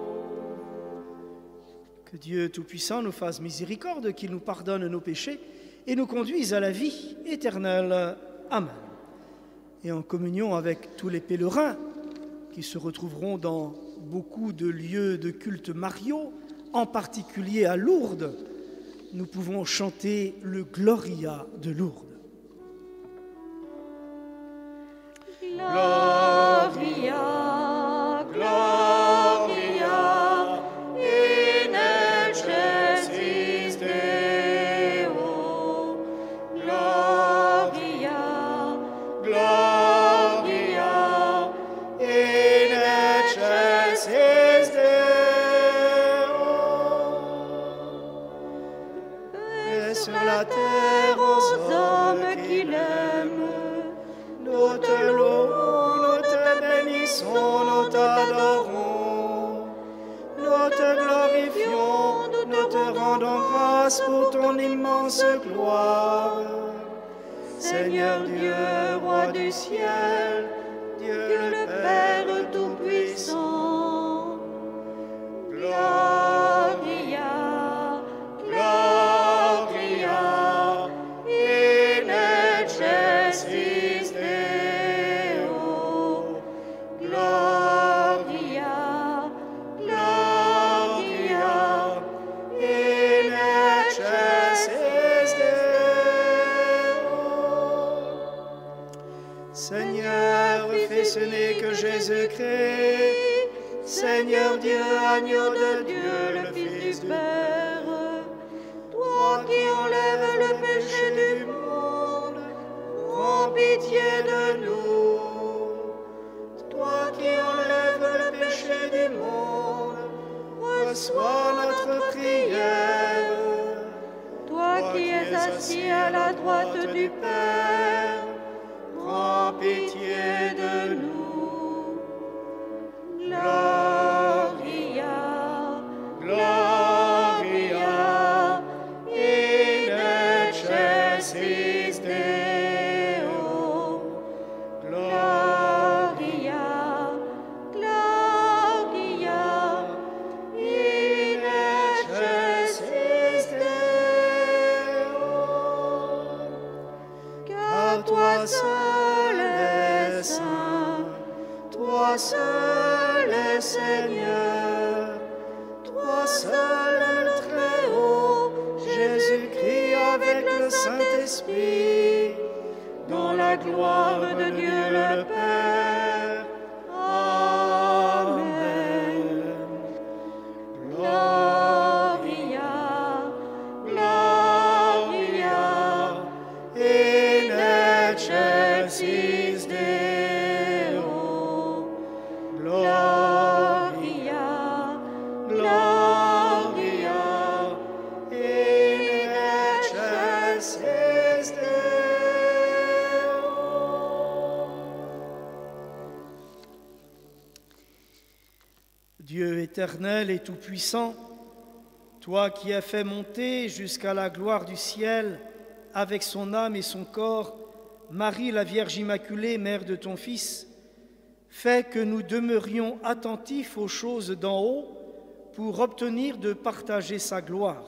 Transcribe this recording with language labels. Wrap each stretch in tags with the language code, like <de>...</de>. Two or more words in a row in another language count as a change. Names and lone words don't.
<fr>Que Dieu Tout-Puissant nous fasse miséricorde, qu'il nous pardonne nos péchés et nous conduise à la vie éternelle. Amen. Et en communion avec tous les pèlerins qui se retrouveront dans beaucoup de lieux de culte mariaux, en particulier à Lourdes, nous pouvons chanter le Gloria de Lourdes.</fr> <la>Gloria, Gloria, in excelsis Deo. Gloria, Gloria, In excelsis Deo.</la> <fr>paix sur la terre aux hommes qui l'aiment. Nous te louons, nous te bénissons, nous t'adorons. Nous te glorifions, nous te rendons grâce pour ton immense gloire. Seigneur Dieu, roi du ciel, Dieu le Père Tout-Puissant.</fr> <la>Gloria, Gloria, in excelsis Deo. Gloria, Gloria, in excelsis Deo.</la> <fr>Seigneur, fais ce n'est que Jésus-Christ. Seigneur Dieu, agneau de Dieu, le Fils du Père, toi qui enlèves le péché du monde, prends pitié de nous. Toi qui enlèves le péché du monde, reçois notre prière. toi qui es assis à la droite du Père, prends pitié de nous.</fr> <la>Gloria, Gloria, in excelsis Deo. Gloria, Gloria, In excelsis Deo.</la> <fr>Car toi seul es saint, toi seul es Seigneur, toi seul le Très-Haut, Jésus-Christ avec le Saint-Esprit, dans la gloire de Dieu le Père. Amen.</fr> <la>Gloria, Gloria, in excelsis Deo. Gloria, Gloria, in excelsis Deo.</la> <fr>Dieu éternel et tout-puissant, toi qui as fait monter jusqu'à la gloire du ciel, avec son âme et son corps, Marie la Vierge Immaculée, mère de ton Fils, fais que nous demeurions attentifs aux choses d'en haut pour obtenir de partager sa gloire.</fr>